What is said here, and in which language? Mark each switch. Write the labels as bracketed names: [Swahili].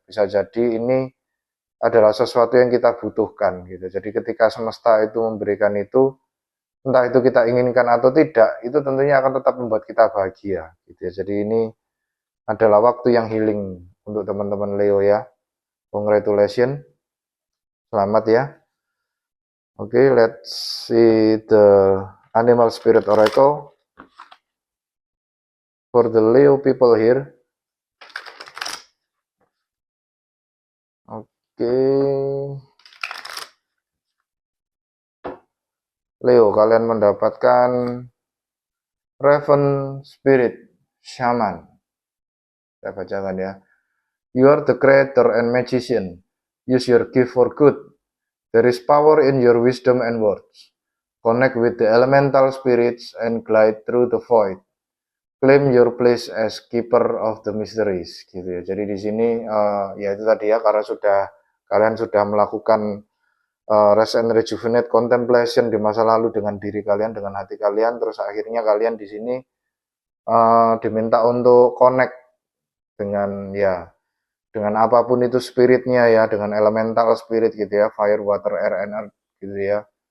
[Indonesian] Bisa jadi ini adalah sesuatu yang kita butuhkan gitu. Jadi ketika semesta itu memberikan itu, entah itu kita inginkan atau tidak, itu tentunya akan tetap membuat kita bahagia gitu ya. Jadi ini adalah waktu yang healing untuk teman-teman Leo ya. Congratulations, selamat ya. [English] Oke, let's see the Animal Spirit Oracle for the Leo people here. [Indonesian] Oke, Leo, kalian mendapatkan Raven Spirit Shaman. Saya bacakan ya. [English] You are the creator and magician. Use your gift for good. There is power in your wisdom and words. Connect with the elemental spirits and glide through the void. Claim your place as keeper of the mysteries, gitu ya. [Indonesian] Jadi di sini ya itu tadi ya, karena kalian sudah melakukan [English] rest and rejuvenate contemplation [Indonesian] di masa lalu dengan diri kalian, dengan hati kalian, terus akhirnya kalian di sini diminta untuk connect dengan apapun itu spiritnya ya, dengan elemental spirit gitu ya, [English] fire, water, air, and earth [Indonesian] gitu ya.